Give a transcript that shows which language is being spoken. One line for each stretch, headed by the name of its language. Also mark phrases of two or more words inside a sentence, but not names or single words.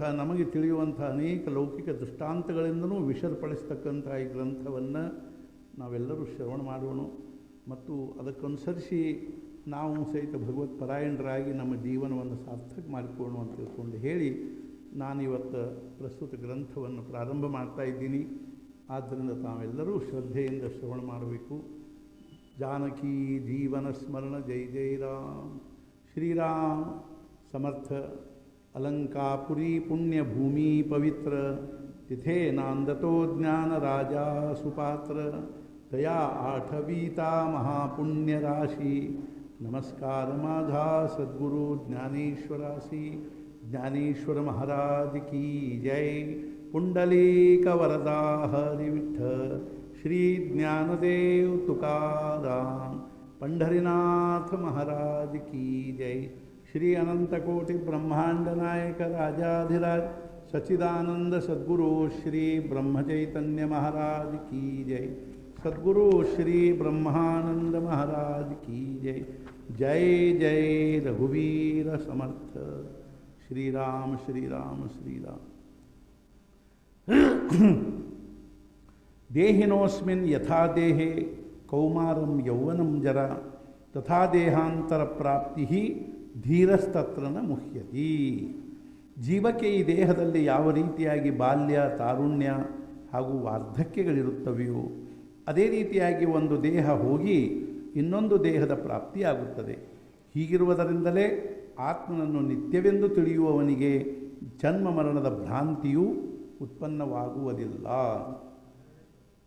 Kannada: ನಮಗೆ ತಿಳಿಯುವಂಥ ಅನೇಕ ಲೌಕಿಕ ದೃಷ್ಟಾಂತಗಳಿಂದಲೂ ವಿಷರ್ಪಡಿಸ್ತಕ್ಕಂಥ ಈ ಗ್ರಂಥವನ್ನು ನಾವೆಲ್ಲರೂ ಶ್ರವಣ ಮಾಡೋಣ ಮತ್ತು ಅದಕ್ಕನುಸರಿಸಿ ನಾವು ಸಹಿತ ಭಗವತ್ ಪರಾಯಣರಾಗಿ ನಮ್ಮ ಜೀವನವನ್ನು ಸಾರ್ಥಕ ಮಾಡಿಕೊಳ್ಳೋಣ ಅಂತ ತಿಳ್ಕೊಂಡು ಹೇಳಿ ನಾನಿವತ್ತು ಪ್ರಸ್ತುತ ಗ್ರಂಥವನ್ನು ಪ್ರಾರಂಭ ಮಾಡ್ತಾ ಇದ್ದೀನಿ. ಆದ್ದರಿಂದ ತಾವೆಲ್ಲರೂ ಶ್ರದ್ಧೆಯಿಂದ ಶ್ರವಣ ಮಾಡಬೇಕು.
Marathi: जानकी जीवन स्मरण जय जय राम. ಶ್ರೀರಾಮ್ ಸಮರ್ಥ. अलंकापुरी पुण्यभूमि पवित्र तिथे नांदतो ज्ञान राजा सुपात्र तया आठवीता महापुण्य राशि नमस्कार माझा सद्गुरु ज्ञानेश्वरासी.
Hindi: ज्ञानेश्वर महाराज की जय. पुंडलीक वरदा हरि विठ्ठल श्री ज्ञानदेव तुकाराम पंढरीनाथ महाराज की जय. श्री अनंतकोटि ब्रह्मांड नायक राजाधिराज सच्चिदानंद सद्गुरु श्री ब्रह्मचैतन्य महाराज की जय. सद्गुरु श्री ब्रह्मानंद महाराज की जय.
Marathi: जय जय रघुवीर समर्थ. श्री राम श्री राम श्री राम.
Sanskrit: देहिनोस्मिन् यथा देहे कौमारं यौवनं जरा तथा देहांतर प्राप्ति ಧೀರಸ್ತತ್ರ ನ ಮುಹ್ಯತಿ.
Kannada: ಜೀವಕ್ಕೆ ಈ ದೇಹದಲ್ಲಿ ಯಾವ ರೀತಿಯಾಗಿ ಬಾಲ್ಯ, ತಾರುಣ್ಯ ಹಾಗೂ ವಾರ್ಧಕ್ಯಗಳಿರುತ್ತವೆಯೋ ಅದೇ ರೀತಿಯಾಗಿ ಒಂದು ದೇಹ ಹೋಗಿ ಇನ್ನೊಂದು ದೇಹದ ಪ್ರಾಪ್ತಿಯಾಗುತ್ತದೆ. ಹೀಗಿರುವುದರಿಂದಲೇ ಆತ್ಮನನ್ನು ನಿತ್ಯವೆಂದು ತಿಳಿಯುವವನಿಗೆ ಜನ್ಮ ಮರಣದ ಭ್ರಾಂತಿಯೂ ಉತ್ಪನ್ನವಾಗುವುದಿಲ್ಲ.